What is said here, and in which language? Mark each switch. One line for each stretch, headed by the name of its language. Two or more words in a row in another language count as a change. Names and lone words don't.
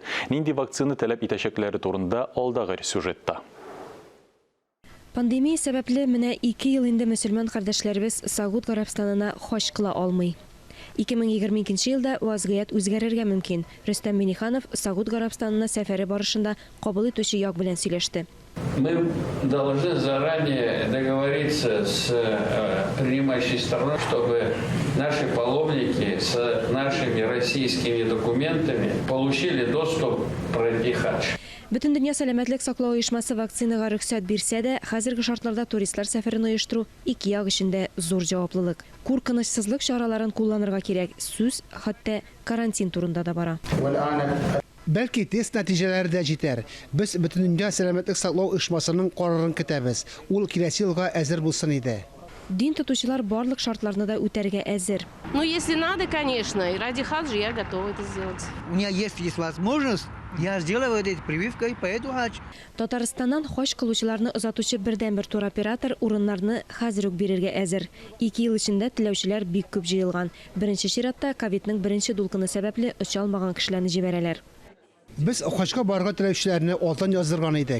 Tatar: Нинди вакцина таләп итәчәкләре турында алдагы сюжетта. Пандемия сәбәпле менә 2 ел инде мөселман кардәшләребез Сауд Гарәбстанына хаҗ кыла алмый. 2022 елда вазгыять үзгәрергә мөмкин. Рөстәм Миңнеханов Сауд Гарәбстанына сәфәре барышында кабул итүче як белән сөйләште.
Russian: Мы должны заранее договориться с принимающей стороной, чтобы наши паломники с нашими российскими документами получили доступ пройти хадж.
Tatar: Бүтән дөнья сәламәтлек саклау оешмасы вакцинага рөхсәт бирсә дә, хәзерге шартларда туристлар сәфәрен оештыру ике як өчендә зур җаваплылык. Куркынычсызлык чараларын кулланырга кирәк. Сүз хәтта карантин турында да бара. Бәлки тест нәтиҗәләре дә җитәр. Без бүтән дөнья сәламәтлек саклау оешмасының карарын көтәбез. Ул киләсе елга әзер булсын иде. Дин тотучылар барлык шартларны да үтәргә әзер.
Russian: Ну, если надо, конечно, и ради хаджа я готова это сделать. У меня есть возможность, я сделаю эту прививку и поеду хадж.
Tatar: Татарстаннан хаҗ кылучыларны озатучы бердән-бер туроператор урыннарны хәзер үк бирергә әзер. 2 ел эчендә теләүчеләр бик күп җыелган. Беренче чиратта ковидның беренче дулкыны сәбәпле оча алмаган кешеләрне җибәрәләр. Без хаҗга барырга теләүчеләрне алдан яздырган идек.